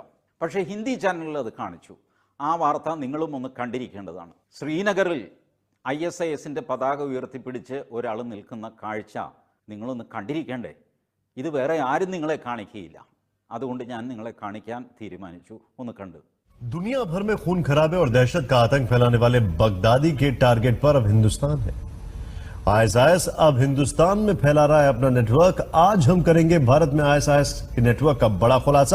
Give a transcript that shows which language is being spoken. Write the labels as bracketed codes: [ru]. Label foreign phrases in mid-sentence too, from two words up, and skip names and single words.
[ml] പക്ഷേ ഹിന്ദി ചാനലുകളിൽ അത് കാണിച്ചു. ആ വാർത്ത നിങ്ങളും ഒന്ന് കണ്ടിരിക്കേണ്ടതാണ്. ശ്രീനഗറിൽ ISISൻ്റെ പതാക ഉയർത്തിപ്പിടിച്ച് ഒരാൾ നിൽക്കുന്ന കാഴ്ച നിങ്ങളൊന്ന് കണ്ടിരിക്കേണ്ടേ? ഇത് വേറെ ആരും നിങ്ങളെ കാണിക്കുകയില്ല. അതുകൊണ്ട് ഞാൻ നിങ്ങളെ കാണിക്കാൻ തീരുമാനിച്ചു. ഒന്ന് കണ്ടു. [hi] दुनिया भर में खून खराबे और दहशत का आतंक फैलाने वाले बगदादी के टारगेट पर अब हिंदुस्तान है। ISIS अब हिंदुस्तान में फैला रहा है अपना नेटवर्क। आज हम करेंगे भारत में ISIS के नेटवर्क का बड़ा खुलासा।